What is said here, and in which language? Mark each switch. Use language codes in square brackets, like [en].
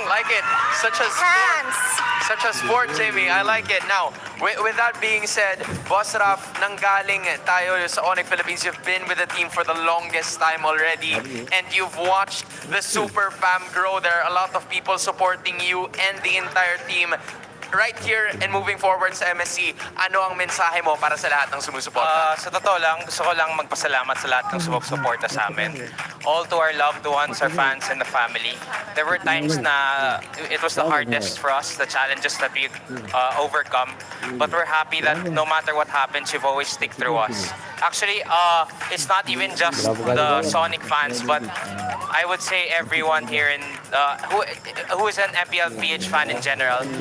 [en] Like it. Such a sport, Jamie. I like it. Now, with that being said, Boss Raf, [tl] nanggaling tayo sa ONIC Philippines. [en] You've been with the team for the longest time already, and you've watched the Super Fam grow. There are a lot of people supporting you and the entire team. Right here and moving forward [tl] sa MSC, ano ang mensahe mo para sa lahat ng sumusuporta? Sa totoo lang, gusto ko lang magpasalamat sa lahat ng sumusuporta sa amin. [en] all to our loved ones, our fans, and the family. There were times na it was the hardest for us, the challenges that we overcome. But we're happy that no matter what happens, you've always stick through us. Actually, it's not even just the Sonic fans, but I would say everyone here in who is an MPL PH fan in general.